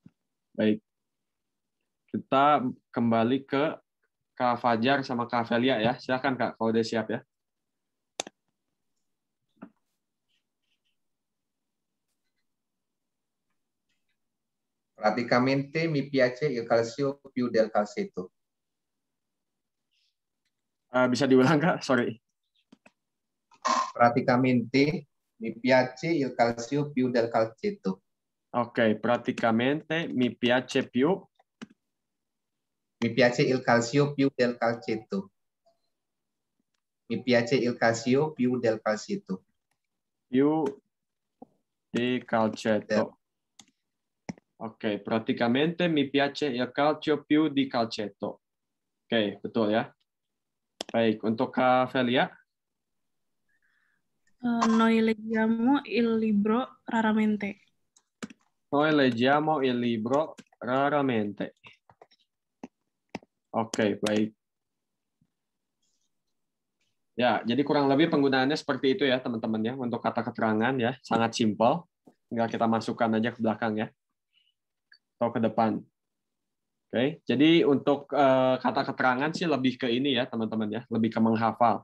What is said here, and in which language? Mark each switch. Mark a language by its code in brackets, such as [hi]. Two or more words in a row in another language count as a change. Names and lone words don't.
[id] Kita kembali ke Kak Fajar sama Kak Velia ya. Silakan Kak, kalau udah siap ya. [it] Praticamente mi piace il calcio più del calcetto. [id] Bisa diulang Kak? Sorry. [it] Praticamente mi piace il calcio più del calcetto. Oke, praticamente mi piace più. Mi piace il calcio più del calcetto. Mi piace il calcio più del calcetto. Più di calcetto. Oke, praticamente mi piace il calcio più di calcetto. [id] Oke, betul ya. Baik, untuk Kak Velia. [it] Noi leggiamo il libro raramente. Noi leggiamo il libro raramente. [id] Oke, baik. Ya, jadi kurang lebih penggunaannya seperti itu ya, teman-teman ya, untuk kata keterangan ya, sangat simpel. Tinggal kita masukkan aja ke belakang ya, atau ke depan. Oke, jadi untuk kata keterangan sih lebih ke ini ya, teman-teman ya, lebih ke menghafal.